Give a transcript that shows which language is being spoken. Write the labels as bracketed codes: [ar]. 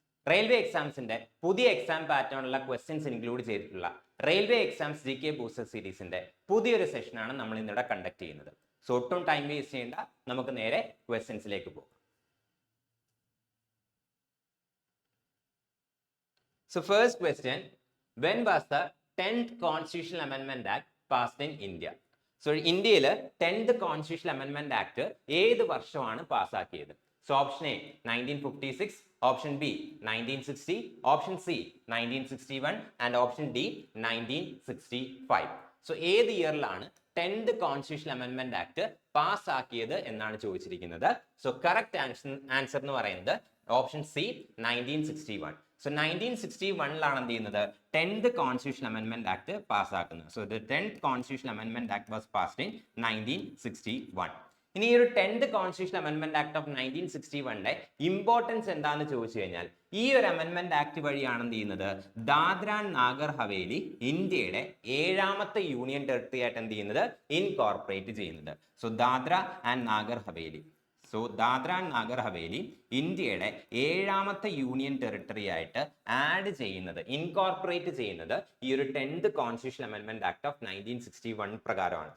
[ml] Railway എക്സാംസിന്റെ പുതിയ exam പാറ്റേണുള്ള questions include ചെയ്തിട്ടുള്ള railway exams GK booster സീരീസിന്റെ പുതിയൊരു സെഷനാണ് നമ്മൾ ഇന്നിവിടെ കണ്ടക്ട് ചെയ്യുന്നത്. സോ ഒട്ടും ടൈം വേസ്റ്റ് ചെയ്യേണ്ട, നമുക്ക് നേരെ ക്വസ്റ്റ്യൻസിലേക്ക് പോകാം. [en] So first question, when was the 10th Constitutional Amendment Act passed in India? [ml] So ഇന്ത്യയിൽ 10th Constitutional Amendment Act ഏത് വർഷമാണ് പാസ്സാക്കിയത്? [en] So option A 1956, option B 1960, option C 1961 and option D 1965. [ml] So ഏത് ഇയറിലാണ് 10th Constitutional Amendment Act പാസ്സാക്കിയത് എന്നാണ് ചോദിച്ചിരിക്കുന്നത്. So correct answer എന്ന് പറയുന്നത് option C 1961. So 1961 എന്ത് ചെയ്യുന്നത് 10th Constitutional Amendment Act പാസ്സാക്കുന്നത്. [en] So the 10th Constitutional Amendment Act was passed in 1961. [ml] ഇനി ഈ ഒരു 10th Constitutional Amendment Act of 1961ന്റെ importance എന്താണെന്ന് ചോദിച്ചു കഴിഞ്ഞാൽ, ഈ ഒരു അമെൻമെന്റ് ആക്ട് വഴിയാണ് എന്ത് ചെയ്യുന്നത് ദാദ്ര ആൻഡ് നാഗർ ഹവേലി ഇന്ത്യയുടെ 7ാമത്തെ യൂണിയൻ ടെറിട്ടറി ആയിട്ട് എന്ത് ചെയ്യുന്നത് ഇൻകോർപ്പറേറ്റ് ചെയ്യുന്നത്. So Dadra and Nagar Haveli Dadra and Nagar Haveli ഇന്ത്യയുടെ 7ാമത്തെ യൂണിയൻ ടെറിട്ടറി ആയിട്ട് ആഡ് ചെയ്യുന്നത്, ഇൻകോർപ്പറേറ്റ് ചെയ്യുന്നത് ഈ ഒരു 10th Constitutional Amendment Act of 1961 പ്രകാരമാണ്.